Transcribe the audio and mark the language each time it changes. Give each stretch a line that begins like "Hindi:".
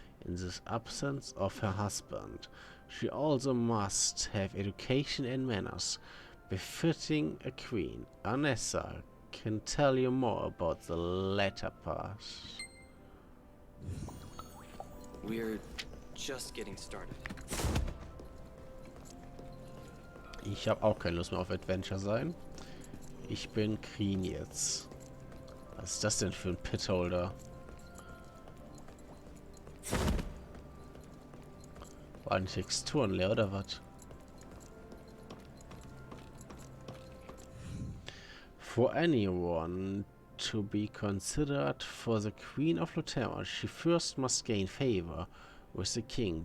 English: In the absence of her husband, she also must have education and manners befitting a queen. Anessa can tell you more about the latter part. We're just getting started.
German: Ich habe auch keine Lust mehr auf Adventure sein. Ich bin Queen jetzt. Was ist das denn für ein Pitholder? Waren die Texturen leer oder was?
English: For anyone to be considered for the Queen of Lutera, she first must gain favor with the king.